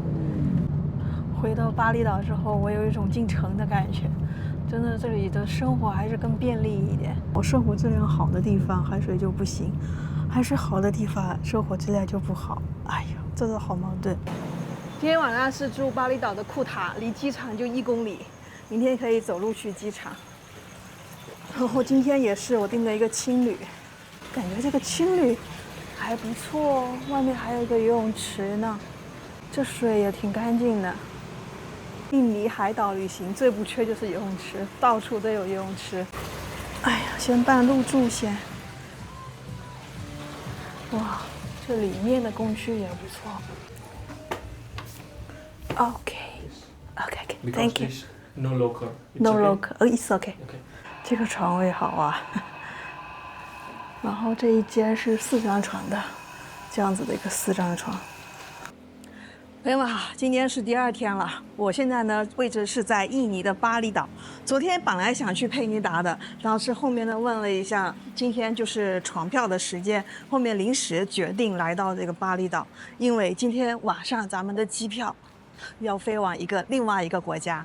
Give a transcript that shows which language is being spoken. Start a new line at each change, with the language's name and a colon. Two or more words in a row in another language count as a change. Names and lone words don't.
Chinese: 回到巴厘島之後，我有一種進城的感覺，真的這裡的生活還是更便利一點。我生活質量好的地方，海水就不行；海水好的地方，生活質量就不好。哎呀，真的好矛盾。今天晚上是住巴厘島的庫塔，離機場就1公里，明天可以走路去機場。然後今天也是我訂了一個青旅，感覺這個青旅還不錯哦，外面還有一個游泳池呢，這水也挺乾淨的。印尼海島旅行最不缺就是游泳池，到處都有游泳池。哎呀，先辦入住先。哇，這裡面的公區也不錯。
English: OK，Thank you. No locker. No locker. It's okay. Okay.
Chinese: 這個床位好啊。然後這一間是4張床的，這樣子的一個4張床。朋友們好，今天是第2天了。我現在呢位置是在印尼的巴厘島。昨天本來想去佩尼達的，然後是後面呢問了一下，今天就是床票的時間，後面臨時決定來到這個巴厘島，因為今天晚上咱們的機票要飛往另外一個國家。